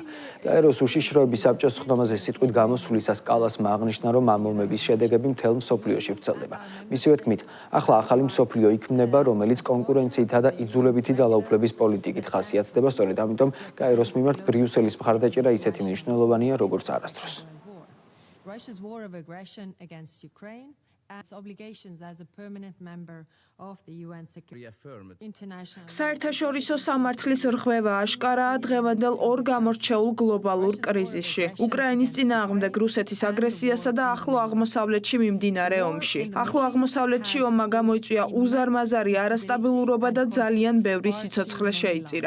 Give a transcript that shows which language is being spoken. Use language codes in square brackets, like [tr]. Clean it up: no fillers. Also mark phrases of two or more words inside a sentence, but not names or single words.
[ka] გაეროს უშიშროების საბჭოს ხდომაზე სიტყვით გამოსვლისას კალასმა აღნიშნა, რომ ამ ომების შედეგები მთელ მსოფლიოში ვრცელდება. მისივე თქმით, ახლა ახალი მსოფლიო იქმნება, რომელიც კონკურენციითა და იძულებითი ძალაუფლების პოლიტიკით ხასიათდება, სწორედ ამიტომ გაეროს მიმართ ბრიუსელის მხარდაჭერა ისეთი მნიშვნელოვანია, როგორც არასდროს. [en] Russia's war of aggression against Ukraine and its obligations as a permanent member of the UN Security International. [ka] საერთაშორისო სამართლის რღვევა აშკარაა დღევანდელ ორ გამორჩეულ გლობალურ კრიზისში. უკრაინის წინააღმდეგ რუსეთის აგრესიასა და ახლო აღმოსავლეთში მიმდინარე ომში. ახლო აღმოსავლეთში ომმა გამოიწვია უზარმაზარი არასტაბილურობა და ძალიან ბევრი სიცოცხლე შეიწირა.